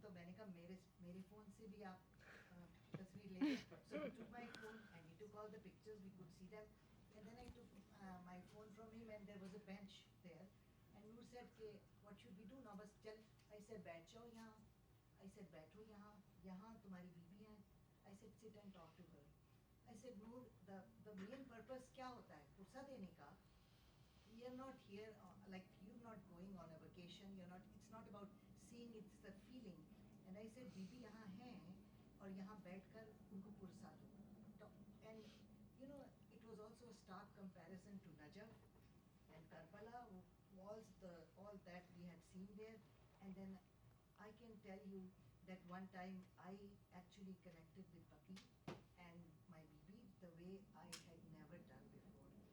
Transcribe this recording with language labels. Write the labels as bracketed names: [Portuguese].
[Hindi] तो मैंने कहा मेरे phone से भी आप तस्वीर ले लीजिए. [English] So he took my phone and he took all the pictures. We could see them, and then I took my phone from him, and there was a bench there. And Noor said, "What should we do now? [Hindi] बस चल." [English] I said, [Hindi] "बैठ जाओ यहाँ." [English] I said, [Hindi] "बैठो यहाँ. यहाँ तुम्हारी बीबी है." [English] I said, "Sit and talk to her." I said, "Noor, the main purpose [Hindi] क्या होता है? पुरसा देने का. [English] We are not here like you're not going on a vacation. It's not about seeing. It's the feeling." And I said, [Hindi] "बीबी यहाँ हैं और यहाँ बैठकर उनको पुरसा दो." [English] And it was also a stark comparison to Najaf and Karbala, all that we had seen there. And then I can tell you that one time I actually connected with Baqi and my Bibi the way I had never done before.